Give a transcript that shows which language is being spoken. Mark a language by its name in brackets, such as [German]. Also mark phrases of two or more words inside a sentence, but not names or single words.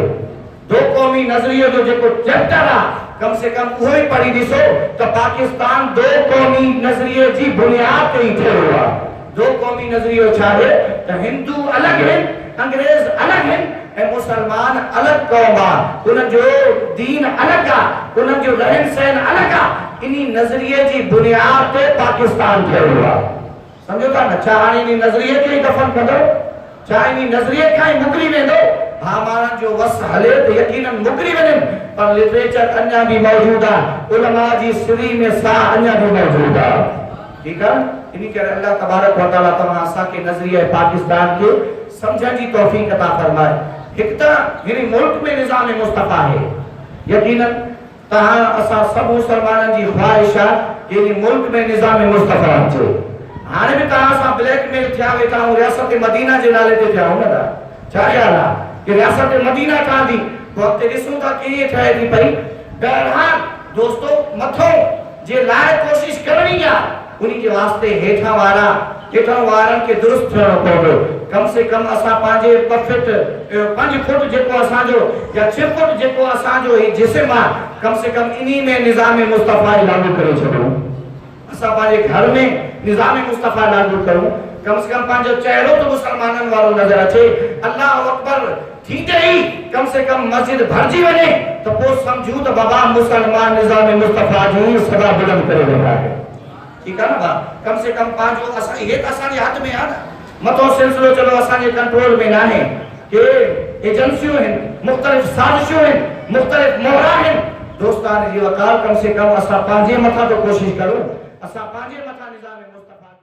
[Sindhi] दो कौमी नजरिए जो जेको चैप्टर आ कम से कम वो ही पढ़ी दिसो तो पाकिस्तान दो कौमी नजरिए जी बुनियाद पे ही ठहियो हुआ। दो कौमी नजरियो छा है तो हिंदू अलग है, अंग्रेज अलग है ऐं मुसलमान अलग कौम आ, उन जो दीन अलग आ, उन जो रहन सहन अलग आ। इनी नजरिए जी बुनियाद पे पाकिस्तान ठहियो हुआ। समझो था न? छा हाणे इन नजरिए खे दफन कंदो? छा इन नजरिए खां ही मुकरी वेंदो? हामारन जो वस हले तो यकीनन मुकरी वञनि, पर लिटरेचर अञा भी मौजूद आहे, उलमा जी सिरी में साह अञा भी मौजूद आहे। [Urdu] ٹھیک ہے? [Sindhi] इन करे [Arabic] الله تبارك وتعالى [Sindhi] तव्हां असांखे नजरिया पाकिस्तान के समझण जी तौफीक अता फरमाए। हिकु त हिन मुल्क में निज़ाम मुस्तफ़ा है, यकीनन तव्हां असां सब मुसलमाननि जी ख्वाहिश आहे कि इन मुल्क में निज़ाम मुस्तफ़ा अचे। हाणे भी तव्हां सां ब्लैकमेल थिया वेठा आहियूं रियासत मदीना जे नाले ते थिया आहियूं न? छा ख़्याल आहे कि रियासत मदीना ठहंदी? वक्त ॾिसूं था कीअं ठहे थी पई। बहरहाल दोस्तों मथों जे लाइ कोशिश करणी आहे, उन्हीं के वास्ते हेठां वारनि के दुरुस्त थियणो पवंदो। कम से कम असां पंहिंजे 5 फुट जेको असांजो या 6 फुट जेको असांजो ही जिस्म आहे कम से कम इन्हीं में निज़ाम मुस्तफ़ा लागू करे छॾूं। असां पंहिंजे घर में निज़ाम मुस्तफ़ा लागू करूं। कम से कम पंहिंजो चेहरो तो मुसलमाननि वारो नजर अचे। [Arabic] الله أكبر [Sindhi] थींदे ही कम से कम मस्जिद भरजी वञे तो पोइ समझूं त बाबा मुसलमान निज़ाम मुस्तफ़ा जी सदा बुलंद करे रहिया आहे। [Urdu] ٹھیک ہے نا? [Sindhi] कम से कम पंहिंजो असां ये त असांजे हथ में आहे न। मथो सिलसिलो चलो असांजे कंट्रोल में न आहे कि एजेंसियूं आहिनि, मुख़्तलिफ़ साज़िशूं आहिनि, मुख़्तलिफ़ मोहरा आहिनि। दोस्तान जी वकार कम से कम असां पंहिंजे मथां तो कोशिश करूं, असां पंहिंजे मथां निज़ाम मुस्तफ़ा